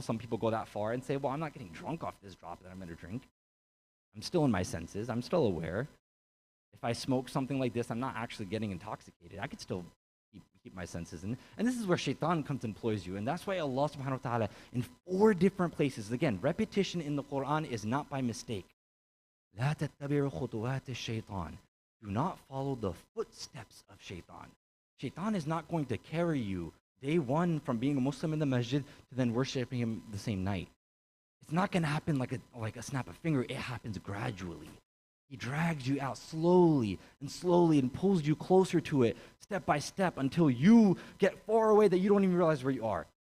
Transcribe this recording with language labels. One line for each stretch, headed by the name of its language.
English: Some people go that far and say, well, I'm not getting drunk off this drop that I'm going to drink. I'm still in my senses. I'm still aware. If I smoke something like this, I'm not actually getting intoxicated. I could still keep my senses. And this is where shaitan comes and employs you. And that's why Allah subhanahu wa ta'ala, in 4 different places, again, repetition in the Quran is not by mistake.
Arabic: لا تتبعوا خطوات الشيطان.
English: Do not follow the footsteps of shaitan. Shaitan is not going to carry you day one from being a Muslim in the masjid to then worshiping him the same night. It's not going to happen like a snap of finger. It happens gradually. He drags you out slowly and pulls you closer to it, step by step, until you get far away that you don't even realize where you are.